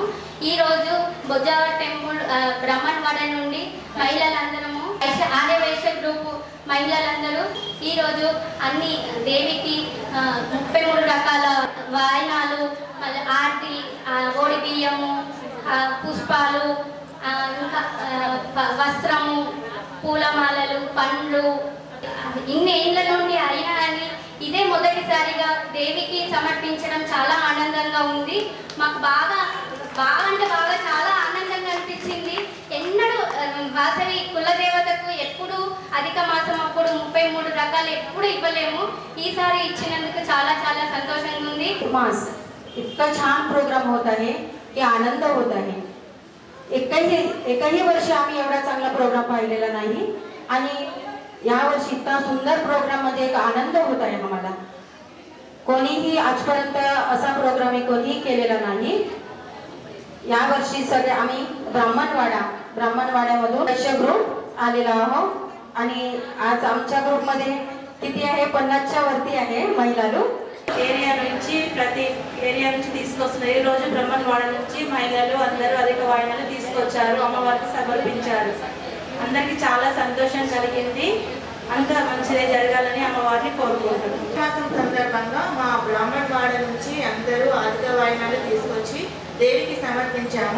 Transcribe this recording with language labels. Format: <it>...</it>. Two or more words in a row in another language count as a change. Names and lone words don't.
<te>ఈరోజు బొజ్జావర్ టెంపుల్ బ్రహ్మణవాడ నుండి మహిళలందరము ఆర్యవైశ్య గ్రూపు మహిళలందరూ ఈరోజు అన్ని దేవికి 33 రకాల వాయనాలు, మళ్ళీ ఆర్తి, ఓడి బియ్యము, పుష్పాలు, ఇంకా వస్త్రము, పూలమాలలు, పండ్లు ఇన్ని ఏళ్ళ నుండి అయినా అని ఇదే మొదటిసారిగా దేవికి సమర్పించడం చాలా ఆనందంగా ఉంది. మాకు బాగా చాలా ఆనందంగా అనిపించింది. ఎన్నడూ వాసవి కులదేవతకు ఎప్పుడు అధిక మాసం అప్పుడు 33 రకాలు ఎప్పుడు ఇవ్వలేము. ఈసారి ఇచ్చినందుకు చాలా संतोषंगा ఉంది.</te> <mr>मास इतका छान प्रोग्राम होत आहे की आनंद होत आहे. एकही वर्षी आम्ही एवढा चांगला प्रोग्राम पाहिलेला नाही आणि या वर्षी इतका सुंदर प्रोग्राम मध्ये एक आनंद होत आहे आम्हाला. कोणीही आजपर्यंत असा प्रोग्राम कोणीही केलेला नाही. या वर्षी सगळे आम्ही ब्राह्मणवाड्यामधून वैश्य ग्रुप आलेला आहोत आणि आज आमच्या ग्रुपमध्ये किती आहे 50च्या वरती आहे महिलाలు.</mr> <te>ఏరియా నుంచి ప్రతి ఏరియా నుంచి తీసుకొస్తున్నారు. ఈ రోజు బ్రహ్మణవాడ నుంచి మహిళలు అందరూ అధిక వాయినాలు తీసుకొచ్చారు, అమ్మవారికి సమర్పించారు. అందరికీ చాలా సంతోషం కలిగింది. అంతా మంచిదే జరగాలని అమ్మవారిని కోరుకుంటున్నాం. మాసం సందర్భంగా మా బ్రాహ్మణవాడ నుంచి అందరూ అధిక వాయినాలు తీసుకొచ్చి దేవికి సమర్పించాము.</te>